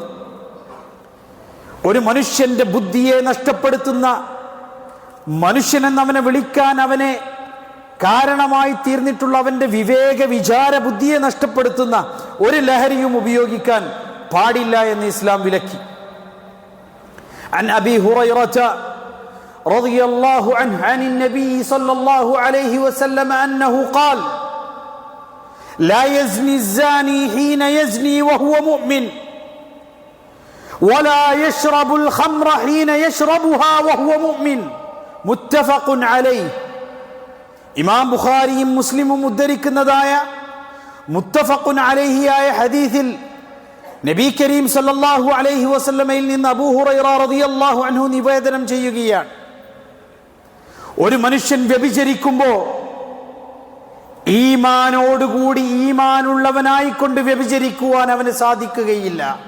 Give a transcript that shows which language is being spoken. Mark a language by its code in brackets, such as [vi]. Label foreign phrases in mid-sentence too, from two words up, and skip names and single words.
[ml] ഒരു മനുഷ്യന്റെ ബുദ്ധിയെ നഷ്ടപ്പെടുത്തുന്ന, മനുഷ്യനെന്നവനെ വിളിക്കാൻ അവനെ കാരണമായി തീർന്നിട്ടുള്ള അവന്റെ വിവേക വിചാര ബുദ്ധിയെ നഷ്ടപ്പെടുത്തുന്ന ഒരു ലഹരിയും ഉപയോഗിക്കാൻ പാടില്ല എന്ന് ഇസ്ലാം വിലക്കി. [ar] عن أبي هريرة رضي الله عنه عن النبي صلى الله عليه وسلم أنه قال لا يزني الزاني حين يزني وهو مؤمن ولا يشرب الخمر حين يشربها وهو مؤمن متفق عليه. [ml] ഇമാം ബുഖാരിയും മുസ്ലിമും ഉദ്ധരിക്കുന്നതായ [ar] متفق عليه [ml] ആയ ഹദീസിൽ [ar] نبي كريم صلى الله عليه وسلم [ml] നിന്ന് അബൂ ഹുറൈറ [ar] رضي الله عنه [ml] നിവേദനം ചെയ്യുകയാണ്, ഒരു മനുഷ്യൻ വ്യഭിചരിക്കുമ്പോൾ ഈമാനോടുകൂടി ഈമാനുള്ളവനായിക്കൊണ്ട് വ്യഭിചരിക്കുവാൻ അവന് സാധിക്കുകയില്ല.